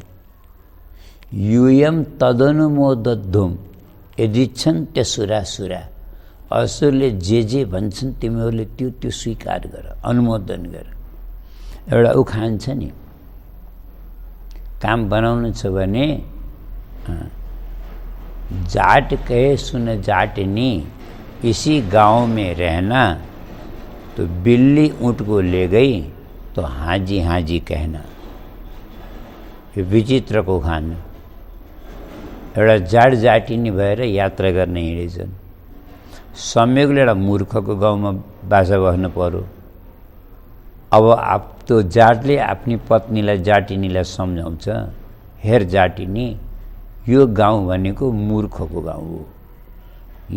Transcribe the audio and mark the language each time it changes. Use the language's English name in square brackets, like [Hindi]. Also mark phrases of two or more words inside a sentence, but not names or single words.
[Sanskrit] यूयम तदनुमोदध्वम यदिच्छन् त्यसुरासुरा। [Nepali] असुरले जे भन्छन् तिमीहरूले त्यो स्वीकार गर, अनुमोदन गर। एउटा उखान छ नि, काम बनाउनु छ भने [Hindi] जाट कहे सुन जाटनी, इसी गांव में रहना, तो बिल्ली ऊँट को ले गई तो हाँजी हाँजी कहना। [Nepali] यो विचित्रको उखान। एउटा जाट जाटिनी भएर यात्रा गर्न हिँडेछन्। संयोगले एउटा मूर्खको गाउँमा बाजा बस्न पर्यो। अब त्यो जाटले आफ्नी पत्नीलाई, जाटिनीलाई सम्झाउँछ, हेर जाटिनी, यो गाउँ भनेको मूर्खको गाउँ हो।